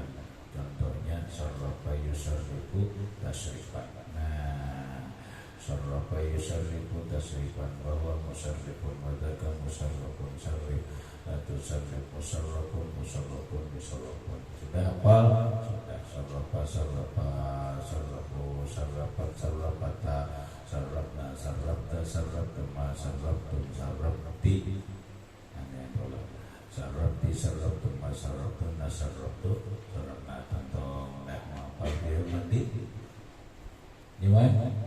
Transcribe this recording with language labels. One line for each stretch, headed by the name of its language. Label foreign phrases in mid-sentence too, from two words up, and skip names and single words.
Arabic: Contohnya صرّف يصرّف تصريفا. Nah, صرّف يصرّف تصريفا bahwa مصرِّف وذاك مصرَّف صرِّف atau صرِّف مصرَّف مصرَّف مصرَّف.
Indonesian: Sudah hafal? Sudah.
Arabic: صرّف صرّفا صرّفوا صرّفت صرّفتا صرّفن صرّفت صرّفتما صرّفتم صرّفت.
Indonesian: Nah, tolong.
Arabic: صرّفتِ صرّفتما صرّفتنّ صرّفتُ صرّفنا.
Indonesian: Tentang nak apa dia mandi? Gimana?